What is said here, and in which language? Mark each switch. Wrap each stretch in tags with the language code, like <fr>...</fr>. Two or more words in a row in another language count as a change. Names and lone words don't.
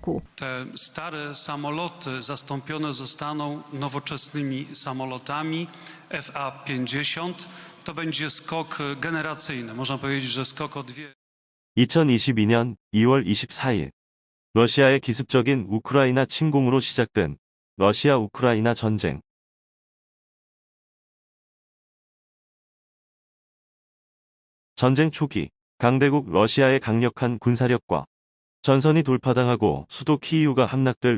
<pl>roku. Te stare samoloty zastąpione zostaną nowoczesnymi samolotami FA-50. To będzie skok generacyjny. Można powiedzieć, że skok o dwie.</pl> <ko>2022년 2월 24일 러시아의 기습적인 우크라이나 침공으로 시작된 러시아-우크라이나 전쟁. 전쟁 초기 강대국 러시아의 강력한 군사력과 전선이 돌파당하고 수도 키이우가 함락될</ko>